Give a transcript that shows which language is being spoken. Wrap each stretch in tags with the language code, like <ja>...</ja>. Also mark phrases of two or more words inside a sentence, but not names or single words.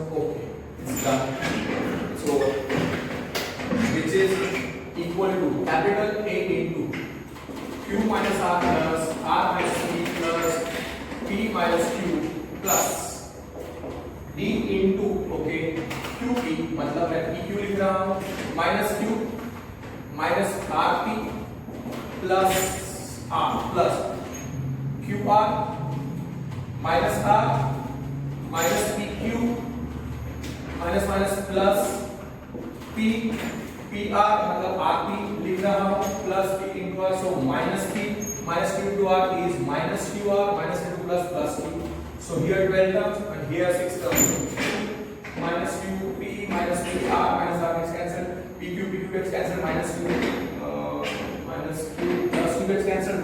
<en>Okay, it's done. So which is equal to capital A into Q minus R plus R minus P plus P minus Q plus D into,</en> <hi>okay, QP, मतलब मैं PQ लिख रहा हूँ,</hi> <en>minus Q minus RP plus R plus QR minus R minus PQ minus minus plus P PR</en> <hi>मतलब RP लिख रहा हूँ</hi> <en>plus P into R, so minus P minus Q into R is minus QR minus Q plus Q. So here 12 terms and here 6 terms. Minus Q, P minus Q, R minus R gets cancelled. PQ, PQ gets cancelled. Minus Q, minus Q plus Q gets cancelled.</en>